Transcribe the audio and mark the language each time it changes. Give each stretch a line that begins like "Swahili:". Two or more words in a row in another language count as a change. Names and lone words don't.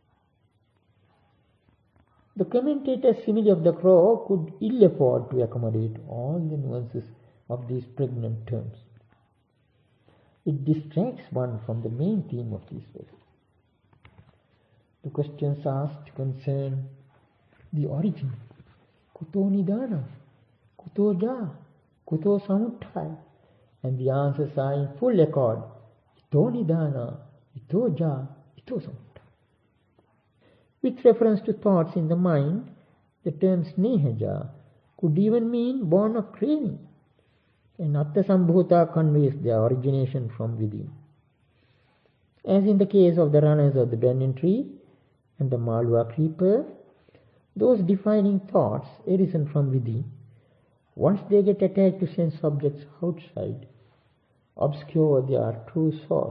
English: The commentator's simile of the crow could ill afford to accommodate all the nuances of these pregnant terms. It distracts one from the main theme of these verses. The questions asked concern the origin,
Pali: kuto nidana, kuto ja, kuto samuttaya,
English: and the answers are in full accord,
Pali: ito nidana, ito ja, ito samuttaya.
English: With reference to thoughts in the mind, the term snehaja could even mean born of craving, and atthasambhuta conveys their origination from within. As in the case of the runners of the banyan tree and the Malwa creeper, those defining thoughts arisen from within, Once they get attached to sense objects outside, obscure their true source.